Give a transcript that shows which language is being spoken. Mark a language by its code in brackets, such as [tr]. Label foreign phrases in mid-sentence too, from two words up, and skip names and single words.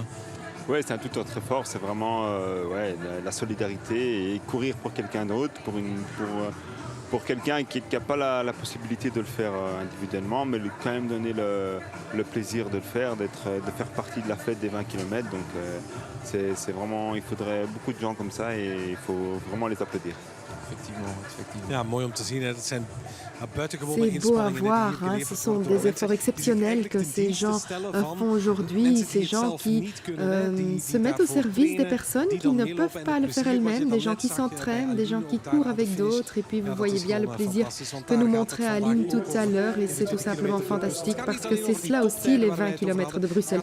[fr] Oui, c'est un tout autre effort, c'est vraiment la solidarité et courir pour quelqu'un d'autre, pour quelqu'un qui n'a pas la possibilité de le faire individuellement, mais lui quand même donner le plaisir de le faire, de faire partie de la fête des 20 km. Donc c'est vraiment, il faudrait beaucoup de gens comme ça et il faut vraiment les applaudir. Effectivement. [nl] Ja, mooi om te zien. Dat zijn [fr] C'est beau à voir, hein. Ce sont des efforts exceptionnels que ces gens font aujourd'hui, ces gens qui se mettent au service des personnes qui ne peuvent pas le faire elles-mêmes, des gens qui s'entraînent, des gens qui courent avec d'autres. Et puis vous voyez bien le plaisir que nous montrait Aline tout à l'heure et c'est tout simplement fantastique parce que c'est cela aussi les 20 km de Bruxelles.